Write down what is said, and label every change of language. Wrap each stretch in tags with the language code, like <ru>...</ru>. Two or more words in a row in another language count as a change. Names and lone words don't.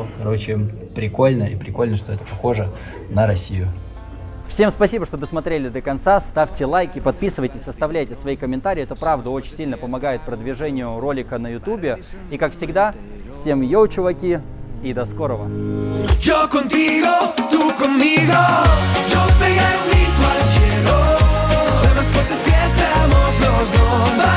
<ru>Короче, прикольно, и прикольно, что это похоже на Россию. Всем спасибо, что досмотрели до конца. Ставьте лайки, подписывайтесь, оставляйте свои комментарии. Это правда очень сильно помогает продвижению ролика на YouTube. И как всегда, всем йоу, чуваки, и до скорого.</ru> <es>Yo contigo, tú conmigo. Yo pegaré un grito al cielo. Somos fuertes si estamos los dos.</es>